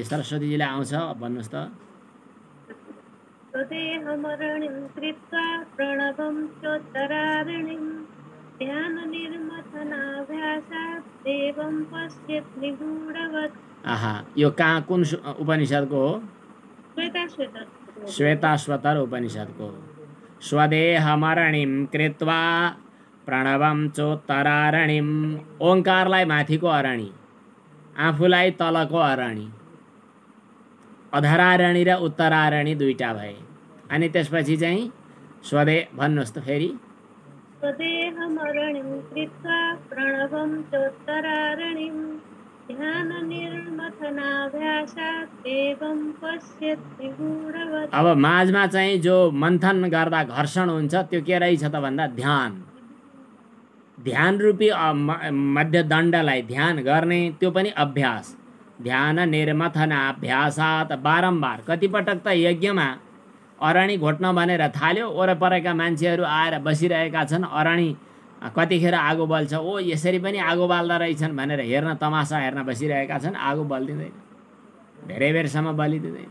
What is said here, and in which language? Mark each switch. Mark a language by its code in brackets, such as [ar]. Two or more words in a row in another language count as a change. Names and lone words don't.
[ne] सरस्वतीजीलाई आउँछ, भन्नुहोस् त। आहा, यो कहाँ कुन उपनिषदको हो? श्वेताश्वतर उपनिषदको। [sa] स्वदेहमरणिं कृत्वा प्रणवं चोत्तरारणिम्। [ne] ओंकारलाई माथिको अरणी, आफूलाई तलको अरणी। अधरारणी र उत्तरारणी दुईटा भए। अनि त्यसपछि चाहिँ स्वदे भन्नुहोस् त फेरि। [sa] स्वदेहमरणिं कृत्वा प्रणवं चोत्तरारणिम् ध्याननिर्मथनाभ्यासात् एवं पश्येत् निगूढवत्। [ne] अब माझमा चाहिँ जो मन्थन गर्दा घर्षण हुन्छ त्यो के रहेछ त भन्दा ध्यान। ध्यान रूपी मध्यदण्डलाई ध्यान गर्ने त्यो पनि अभ्यास। [sa] ध्यान निर्मथनाभ्यासात् [ne] बारम्बार कतिपटक त यज्ञमा अराणी घोट्न भनेर थाल्यो, वरपरका मान्छेहरू आएर बसिरहेका छन्, अराणी कतिखेर आगो बल्छ, ओ यसरी पनि आगो बाल्दा रहेछन् भनेर हेर्न, तमासा हेर्न बसिरहेका छन्, आगो बलिदिँदैन, धेरै बेरसम्म बलिदिँदैन।